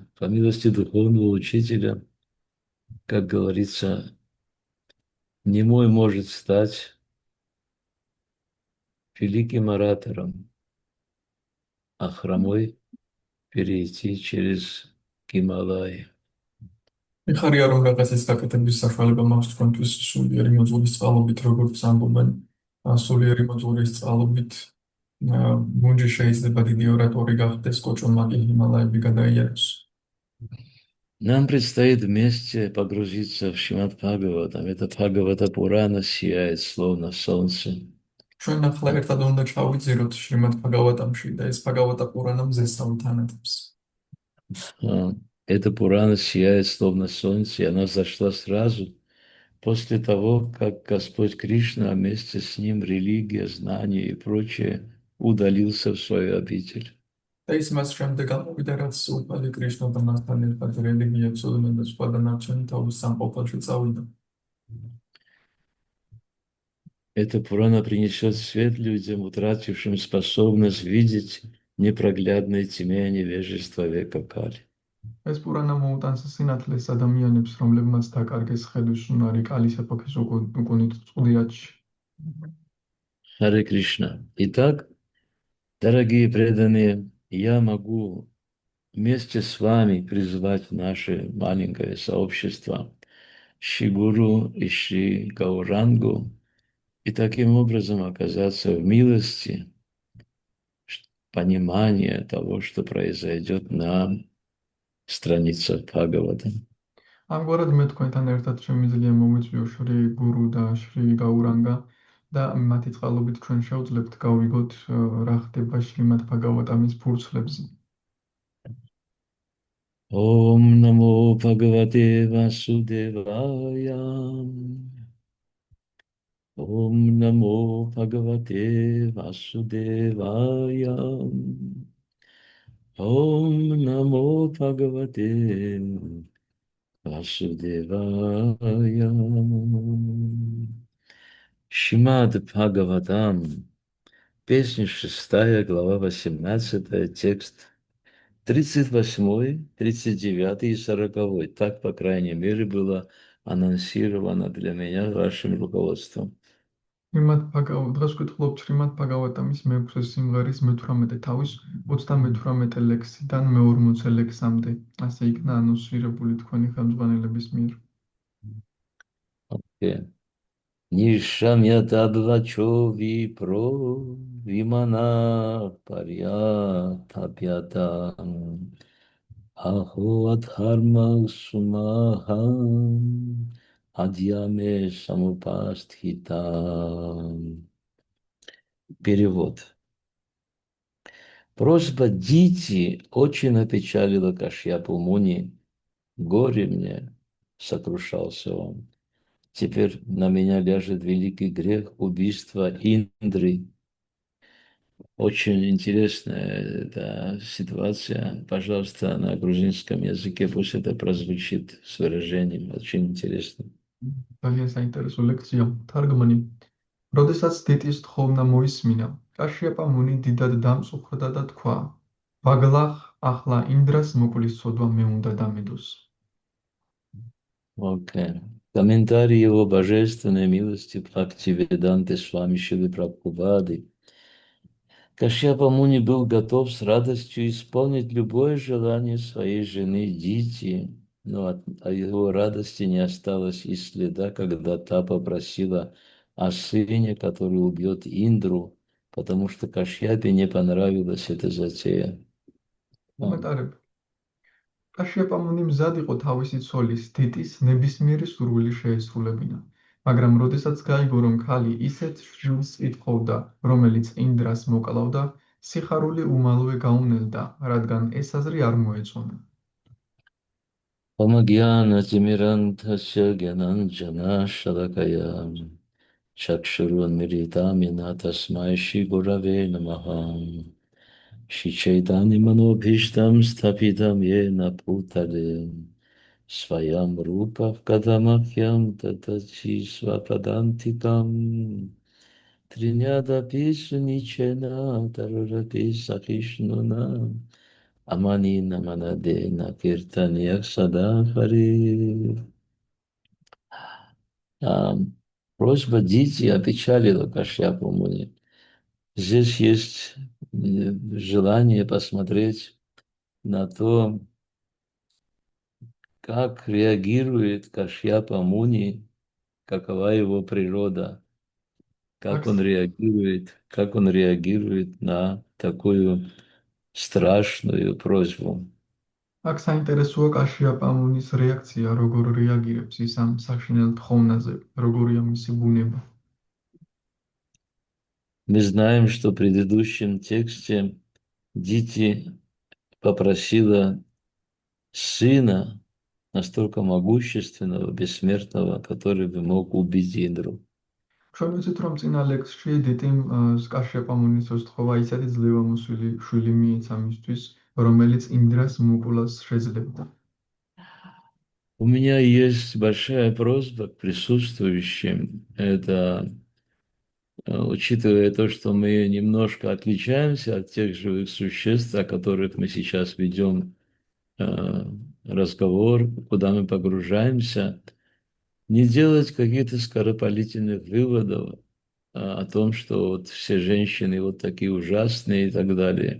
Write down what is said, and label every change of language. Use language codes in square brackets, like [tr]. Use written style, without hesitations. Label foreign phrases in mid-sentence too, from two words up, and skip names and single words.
[ru] По милости духовного учителя, как говорится, немой может стать великим оратором, а хромой перейти через Гималай. [ka] მიხარია რომ რაღაცის გაკეთების საშუალება მაქვს თქვენთვის სულიერი მოძღვრის წყალობით, როგორც ამბობენ, სულიერი მოძღვრის წყალობით მუნჯი შეიძლება დიდი ორატორი გახდეს, კოჭონმა კი ჰიმალაები გადაიაროს. [ru] Нам предстоит вместе погрузиться в Шримад Бхагаватам. Это Бхагавата Пурана сияет, словно солнце. [ka] ჩვენ ახლა ერთად უნდა ჩავიძიროთ შრიმად ბჰაგავატამში და ეს ბჰაგავატა პურანა მზესწავლით ანათებს. [ru] Эта Пурана сияет, словно солнце, и она зашла сразу после того, как Господь Кришна, а вместе с ним религия, знания и прочее, удалился в свою обитель. [ka] და ის მას შემდეგ ამოვიდა, რაც უფალი კრიშნა და მასთან ერთად რელიგია, ცოდნა და სხვა დანარჩენი თავის სამყოფელში წავიდა. [ru] Эта Пурана принесет свет людям, утратившим способность видеть непроглядной тьме невежества века Кали. [ka] ეს პურანა მოუტანს სინათლეს ადამიანებს, რომლებმაც დაკარგეს ხედვისუნარი კალის ეპოქის უკუნით წყუდიათში. [ru] Харе Кришна. Итак, дорогие преданные, я могу вместе с вами призвать в наше маленькое сообщество Шри-Гуру и Шри Гаурангу и таким образом оказаться в милости, понимания того, что произойдет на страницах Бхагавата. [ka] ამგვარად მე თქვენთან ერთად შემიძლია მომიწვიო შრი გურუ და შრი გაურანგა და მათი წყალობით ჩვენ შევძლებთ გავიგოთ რა ხდება შრიმად ბჰაგავატამის ფურცლებზე. [sa] ॐ नमो भगवते वासुदेवाय. ॐ नमो भगवते वासुदेवाय. ॐ नमो भगवते वासुदेवाय. [ru] Шримад Бхагаватам, песня 6, глава 18, текст 38, 39 и 40. Так, по крайней мере, было анонсировано для меня вашим руководством. [ka] შრიმად ბჰაგავატ დღეს ვკითხულობთ შრიმად ბჰაგავატამის მე-6 სიმღერის მე-18 თავის 38 ლექსიდან მე-40 ლექსამდე. ასე იქნა ანონსირებული თქვენი ხელმძღვანელების მიერ. [sa] निशम्य तद्वचो विप्रो विमनाः पर्यतप्यत अहो अधर्मः सुमहान् अद्य मे समुपस्थितः. [ru] Перевод. Просьба Дити очень опечалила Кашьяпу Муни. Горе мне, сокрушался он. Теперь на меня ляжет великий грех убийства Индры. Очень интересная эта ситуация. Пожалуйста, на грузинском языке пусть это прозвучит с выражением. Очень интересно. [ka] ძალიან საინტერესო ლექცია. თარგმანი. როდესაც დიტის თხოვნა მოისმინა, კაშიაპა მუნი დიდად დამწუხრდა და თქვა: "ვაგლახ, ახლა ინდრას მოკვლის ცოდვა მე უნდა დამედოს." [ru] Окей. Комментарий его божественной милости Бхактивиданты Свами Шилы Прабхупады. Кашьяпа Муни был готов с радостью исполнить любое желание своей жены Дити, но от его радости не осталось и следа, когда та попросила о сыне, который убьет Индру, потому что Кашьяпе не понравилась эта затея. [ka] კომენტარები. კაშიაპა მუნი მზად იყო თავისი ცოლის, დიტის ნებისმიერი სურვილი შეესრულებინა. მაგრამ როდესაც გაიგო, რომ ქალი ისეთ შვილს ითხოვდა, რომელიც ინდრას მოკლავდა, სიხარული უმალვე გაუნელდა, რადგან ეს აზრი არ მოეწონა. [sa] ॐ अज्ञान तिमिरान्धस्य ज्ञानाञ्जन शलाकया चक्षुरुन्मीलितं येन तस्मै श्री गुरवे नमः श्री चैतन्य मनोऽभीष्टं स्थापितं येन भूतले स्वयं रूपः कदा मह्यं ददाति स्वपदान्तिकम्. तृणादपि सुनीचेन तरोरपि सहिष्णुना. अमानिना मानदेन कीर्तनीयः सदा हरिः. [ru] А, Просьба Дити опечалила Кашьяпу Муни. Здесь есть желание посмотреть на то, как реагирует Кашьяпа Муни, какова его природа, [ka] აქ [ru] как он реагирует на такую страшную просьбу. [ka] აქ საინტერესოა კაშია პამუნის რეაქცია, როგორ რეაგირებს ის ამ საშინელ თხოვნაზე, როგორია მისი ბუნება. [ru] Мы знаем, что в предыдущем тексте Дити попросила сына настолько могущественного, бессмертного, который бы мог убить Индру. [ka] ჩვენ ვიცით, რომ წინა ლექსში დიტიმ კაშია პამუნის ოსთხოვა ისეთი ძლევამოსილი შვილი მიეცა მისთვის, რომელიც ინდრას მოკვლას შეძლებდა. [ru] У меня есть большая просьба к присутствующим. Это, учитывая то, что мы немножко отличаемся от тех живых существ, о которых мы сейчас ведем э, разговор, куда мы погружаемся, не делать каких-то скоропалительных выводов о том, что вот все женщины вот такие ужасные и так далее.